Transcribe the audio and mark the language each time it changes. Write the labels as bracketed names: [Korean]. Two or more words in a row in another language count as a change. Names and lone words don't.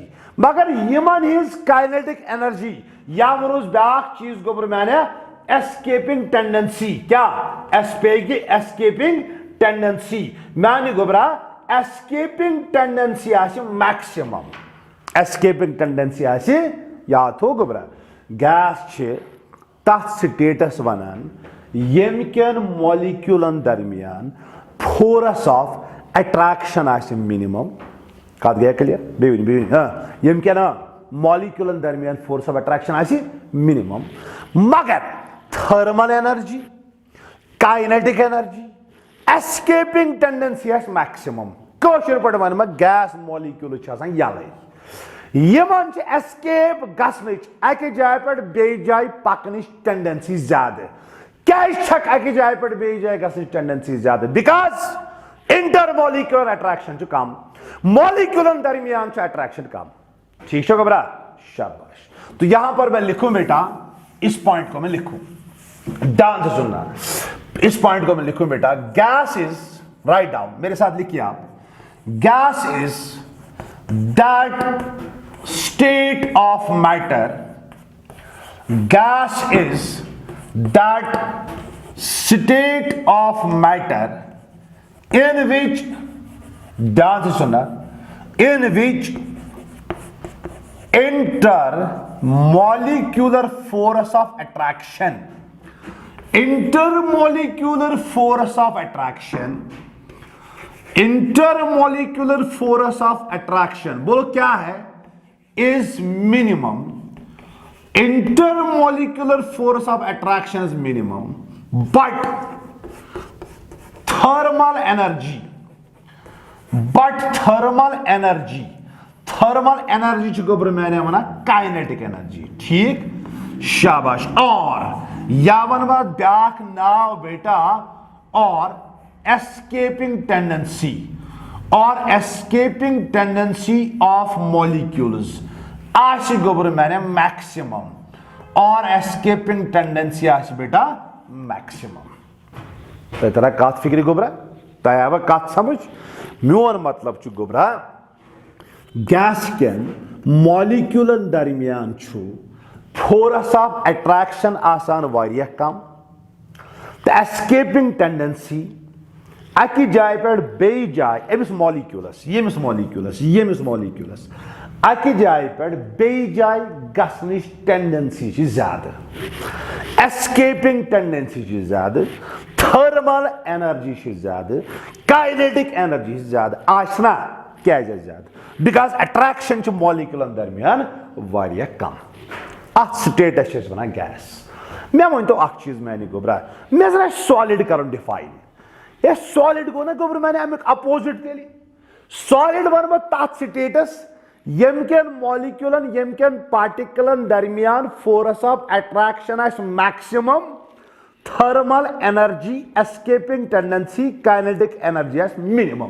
[Kashmiri] मगर यमन हिज [English] kinetic energy [Kashmiri] या वनुस ब्याक चीज गोबर मैंने [English] escaping tendency. [Kashmiri] क्या [English] escaping tendency [Kashmiri] मैंने गोबरा [English] escaping tendency [Kashmiri] आसी मैक्सिमम। [English] escaping tendency [Kashmiri] आसी याद हो गोबरा। गैस तथ स्टेटस वनान यमकन मॉलिक्यूलन दरमियान [English] force of attraction [Kashmiri] आसी मिनिमम। कत गया क्लियर? यमकन मॉलिक्यूलन दरमियान [English] force of attraction [Kashmiri] आसी मिनिमम, मगर [English] thermal energy, kinetic energy, escaping tendency [Kashmiri] आसी मैक्सिमम। कशर पट वन [English] gas molecule [Kashmiri] यलै यमन एस्केप गसनच अकि जाय पे बेयि जाय पकनच टेंडेंसी ज्यादा। क्या अकि जाय पे बेयि जाय गसनच टेंडेंसी ज्यादा? बिकॉज [English] intermolecular attraction [Kashmiri] कम, मॉलिक्यूलन दरमियान अट्रैक्शन कम। [Hindi] ठीक है घबरा, शाबाश। तो यहां पर मैं लिखूं बेटा, इस पॉइंट को मैं लिखूं, ध्यान से सुनना, इस पॉइंट को मैं लिखूं बेटा, [English] gas is, write down, [Hindi] मेरे साथ लिखिए आप, [English] gas is that state of matter, gas is that state of matter in which, [Hindi] ध्यान से सुनना, [English] in which intermolecular force of attraction, intermolecular force of attraction, intermolecular force of attraction [Hindi] बोलो क्या है? [English] Is minimum, intermolecular force of attraction is minimum, but thermal energy [Kashmiri] च गोबर मैंने मना [English] kinetic energy. [Hindi] ठीक, शाबाश। [Kashmiri] और यावन बात ब्याख नाव बेटा, और [English] escaping tendency, [Kashmiri] और [English] escaping tendency of molecules [Kashmiri] आश गोबर मैंने मैक्सिमम, और [English] escaping tendency [Kashmiri] आश बेटा मैक्सिमम। तो तेरा कत फिक्र गोबरा, तया कत समझ, मोन मतलब छु गोबरा, गैस केन मॉलिक्यूलन दरमियान छु [English] force of attraction [Kashmiri] आसान वारिया कम, तो [English] escaping tendency [Kashmiri] अकि जाय पे बेयि जाय एमिस मॉलिक्यूलस, येमिस मॉलिक्यूलस, येमिस मॉलिक्यूलस अकि जाय पे बेयि जाय गसनिश टेंडेंसी छ ज्यादा, [English] escaping tendency [Kashmiri] छ ज्यादा, [English] thermal energy [Kashmiri] छ ज्यादा, [English] kinetic energy [Kashmiri] छ ज्यादा। आशना क्या ज्यादा? बिकॉज अट्रैक्शन छ मॉलिक्यूलन दरमियान वारिया कम। अत स्टेटस छ वनान गैस। मैं वन तो अख चीज मैंने गोबरा, मैं जरा सॉलिड करन डिफाइन। ये सॉलिड को ना गोबर मैंने अमिक अपोजिट तेली सॉलिड वन तथ स्टेटस यमकन मॉलिक्यूलन यमकन पार्टिकलन दरमियान [English] force of attraction [Kashmiri] आस मैक्सिमम, [English] thermal energy, escaping tendency, kinetic energy [Kashmiri] आस मिनिमम।